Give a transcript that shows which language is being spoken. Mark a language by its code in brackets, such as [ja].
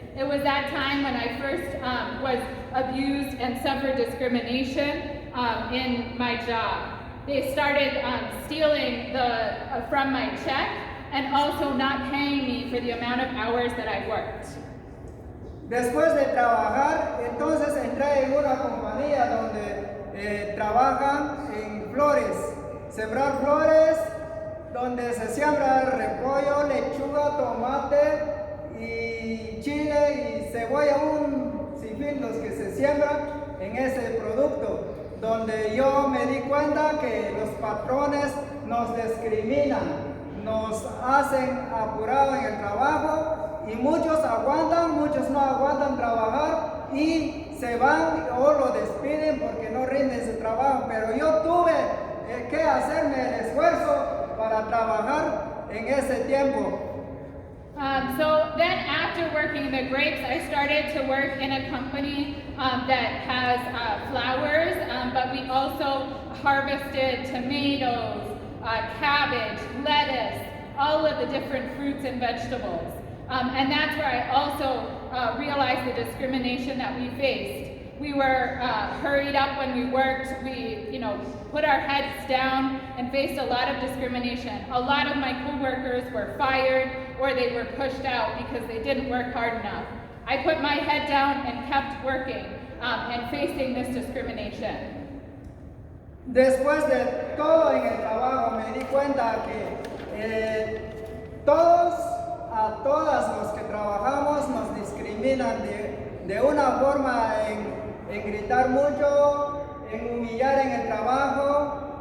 [en] It was that time when I first was abused and suffered discrimination in my job. They started stealing from my check and also not paying me for the amount of hours that I worked. [es] Después de trabajar, entonces entré en una compañía donde trabajan en flores, sembrar flores, donde se siembra repollo, lechuga, tomate y chile y cebolla, un sinfín los que se siembran en ese producto, donde yo me di cuenta que los patrones nos discriminan, nos hacen apurado en el trabajo y muchos aguantan, muchos no aguantan trabajar y se van o lo despiden porque no rinden su trabajo, pero yo tuve que hacerme el esfuerzo para trabajar en ese tiempo. [en] So then after working the grapes, I started to work in a company that has flowers, but we also harvested tomatoes, cabbage, lettuce, all of the different fruits and vegetables. And that's where I also realized the discrimination that we faced. We were hurried up when we worked. We, put our heads down and faced a lot of discrimination. A lot of my coworkers were fired or they were pushed out because they didn't work hard enough. I put my head down and kept working and facing this discrimination. [es] Después de todo en el trabajo me di cuenta que todas los que trabajamos nos discriminan de una forma en gritar mucho, en humillar en el trabajo.